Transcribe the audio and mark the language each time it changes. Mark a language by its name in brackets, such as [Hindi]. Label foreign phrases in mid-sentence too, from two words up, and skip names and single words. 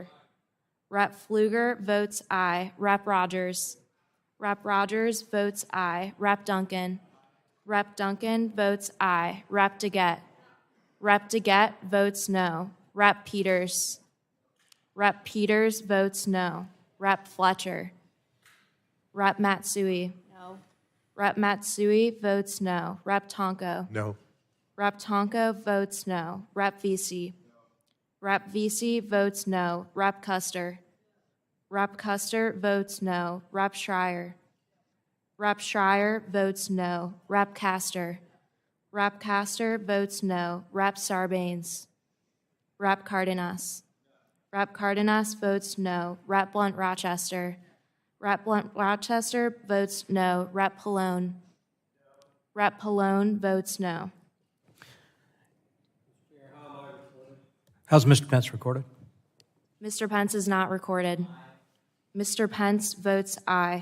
[English] Rep. Pfluger votes aye. Rep. Rogers. Rep. Rogers votes aye. Rep. Duncan. Rep. Duncan votes aye. Rep. DeGette. Rep. DeGette votes no. Rep. Peters. Rep. Peters votes no. Rep. Fletcher. Rep. Matsui. No. Rep. Matsui votes no. Rep. Tonko. No. Rep. Tonko votes no. Rep. Vesey. Rep. Vesey votes no. Rep. Custer. Rep. Custer votes no. Rep. Schreier. Rep. Schreier votes no. Rep. Castor. Rep. Castor votes no. Rep. Sarbanes. Rep. Cardenas. Rep. Cardenas votes no. Rep. Blunt Rochester. Rep. Blunt Rochester votes no. Rep. Pallone. Rep. Pallone votes no. How's Mr. Pence recorded? Mr. Pence is not recorded. Mr. Pence votes aye.